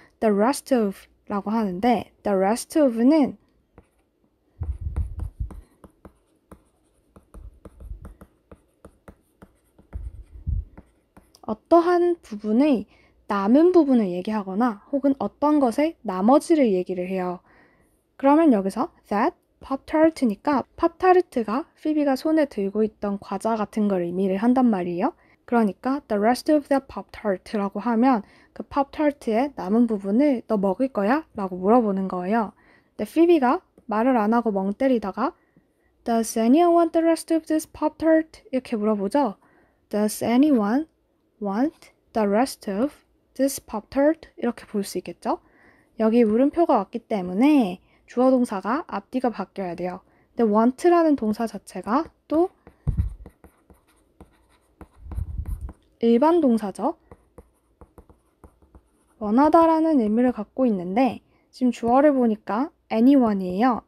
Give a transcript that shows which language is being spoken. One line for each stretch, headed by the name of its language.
English: The rest of
Korean: 라고 하는데 the rest of는 어떠한 부분의 남은 부분을 얘기하거나 혹은 어떤 것의 나머지를 얘기를 해요. 그러면 여기서 that 팝타르트니까 팝타르트가 피비가 손에 들고 있던 과자 같은 걸 의미를 한단 말이에요. 그러니까
English: the rest of the Pop-Tart
Korean: 라고 하면 그 팝타르트의 남은 부분을 너 먹을 거야? 라고 물어보는 거예요. 근데 피비가 말을 안 하고 멍 때리다가
English: Does anyone want the rest of this Pop-Tart?
Korean: 이렇게 물어보죠.
English: Does anyone want the rest of this Pop-Tart
Korean: 이렇게 볼 수 있겠죠? 여기 물음표가 왔기 때문에 주어 동사가 앞뒤가 바뀌어야 돼요. 근데 want라는 동사 자체가 또 일반 동사죠. 원하다라는 의미를 갖고 있는데 지금 주어를 보니까 anyone이에요.